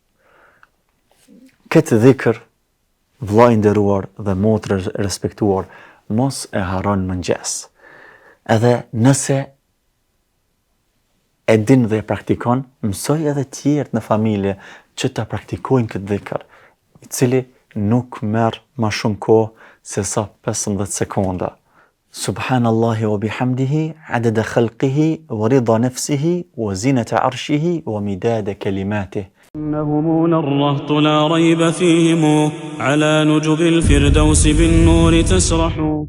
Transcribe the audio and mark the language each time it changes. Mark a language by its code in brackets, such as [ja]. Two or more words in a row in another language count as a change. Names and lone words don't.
[sq] Këtë dhikr, vllai nderuar dhe motrë respektuar, mos e harron mëngjes. Edhe nëse e din dhe e praktikon, mësoj edhe tjerë në familje që ta praktikojnë këtë dhikr, i cili nuk merr më shumë kohë se sa 15 sekonda. [ar] سبحان الله وبحمده عدد خلقه ورضا نفسه وزنة عرشه ومداد كلماته. إنهم الرهط لا ريب فيهم على نجب الفردوس بالنور تسرح